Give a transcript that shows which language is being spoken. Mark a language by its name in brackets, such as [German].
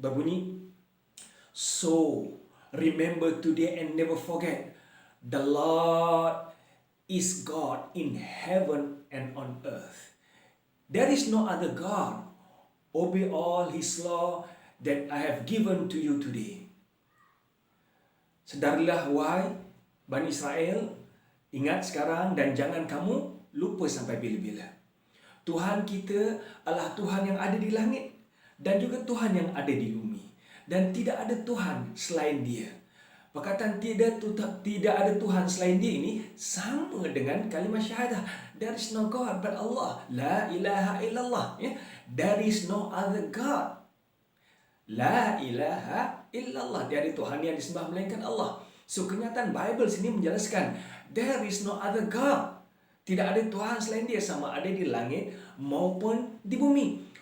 [Malay] Berbunyi, [English] so remember today and never forget, the Lord is God in heaven and on earth. There is no other God. Obey all His law that I have given to you today. [Malay] Sedarilah wahai Bani Israel, ingat sekarang dan jangan kamu lupa sampai bila-bila. Tuhan kita adalah Tuhan yang ada di langit dan juga Tuhan yang ada di bumi. Dan tidak ada Tuhan selain Dia. Perkataan tidak ada Tuhan selain Dia ini sama dengan kalimat syahadah. [English] There is no God but Allah. [Arabic] La ilaha illallah. [English] There is no other God. [Arabic] La ilaha illallah. [Malay] Tiada Tuhan yang disembah melainkan Allah. [English] So [Malay] kenyataan Bible sini menjelaskan [English] there is no other God. [Malay] Tidak ada Tuhan selain Dia, sama ada di langit maupun di bumi.